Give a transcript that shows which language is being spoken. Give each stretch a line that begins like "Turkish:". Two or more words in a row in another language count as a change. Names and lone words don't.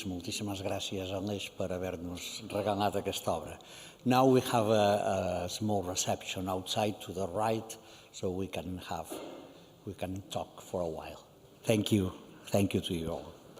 Catalan: Moltíssimes gràcies, Aleix, per haver-nos regalat aquesta obra.
English: Now we have a small reception outside to the right, so we can talk for a while. Thank you. Thank you to you all.